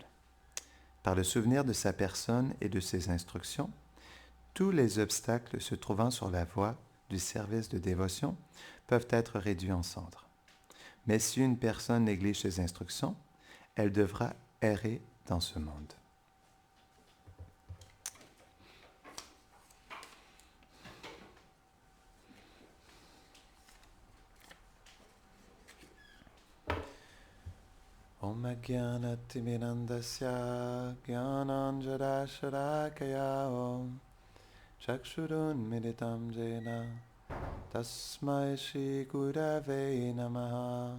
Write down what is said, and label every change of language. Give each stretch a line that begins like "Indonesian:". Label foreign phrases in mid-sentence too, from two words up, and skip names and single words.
French: Par le souvenir de sa personne et de ses instructions, tous les obstacles se trouvant sur la voie du service de dévotion peuvent être réduits en cendres. Mais si une personne néglige ses instructions, elle devra errer dans ce monde.
Sanskrit: Om Ajnana-timirandasya Jnananjana-sharakaya Om Chakshurunmilitam Jena Tasmai Shri Gurave Namaha.